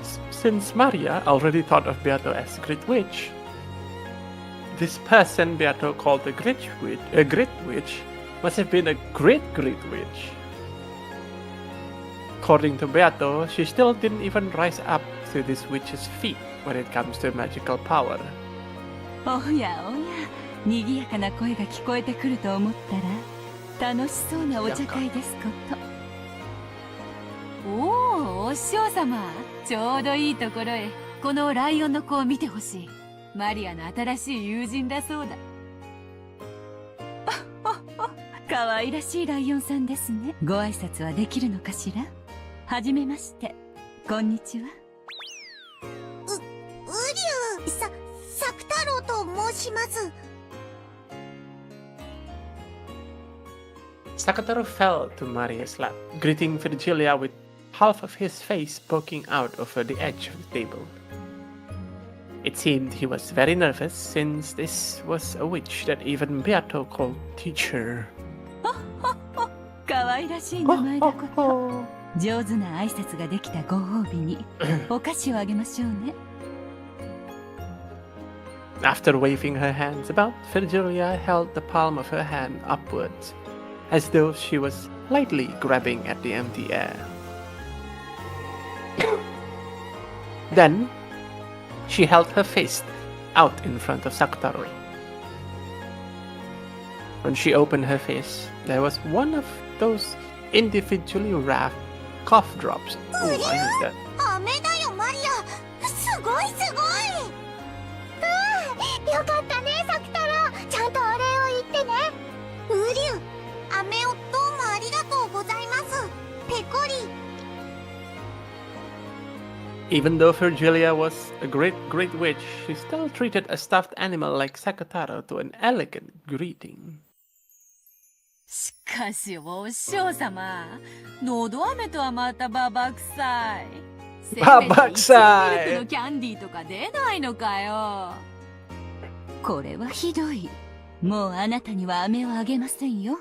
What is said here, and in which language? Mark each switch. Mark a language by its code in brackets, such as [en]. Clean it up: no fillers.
[en] Since Maria already thought of Beato as a great witch, this person Beato called a great witch must have been a great witch. According to Beato, she still didn't even rise up to this witch's feet when it comes to magical power. [ja] おやおや、賑やかな声が聞こえてくると思ったら楽しそうなお茶会ですこと。おお、お師匠様、ちょうどいいところへこのライオンの子を見てほしい。マリアの新しい友人だそうだ。可愛らしいライオンさんですね。ご挨拶はできるのかしら。はじめまして、こんにちは。ウリュウ、サク太郎と申します。 [en] Sakutaro fell to Maria's lap, greeting Virgilia with half of his face poking out over the edge of the table. It seemed he was very nervous, since this was a witch that even Beato called teacher. [ja] 可愛らしい名前だこと。上手な挨拶ができたご褒美にお菓子をあげましょうね。 [en] After waving her hands about, Virgilia held the palm of her hand upwards, as though she was lightly grabbing at the empty air. Then, she held her fist out in front of Sakutaro. When she opened her face, there was one of those individually wrapped cough drops. Oh, I need that. [ja] 飴だよ、マリア。すごいすごい。よかったね、サク太郎。ちゃんとお礼を言ってね。ウリュウ、飴をどうもありがとうございます。ペコリ。 [en] Even though Virgilia was a great witch, she still treated a stuffed animal like Sakutaro to an elegant greeting. [ja] しかしお師匠様、のど飴とはまたババ臭い。せめてババ臭いいちごミルクのキャンディーとか出ないのかよ。これはひどい。もうあなたには飴をあげませんよ。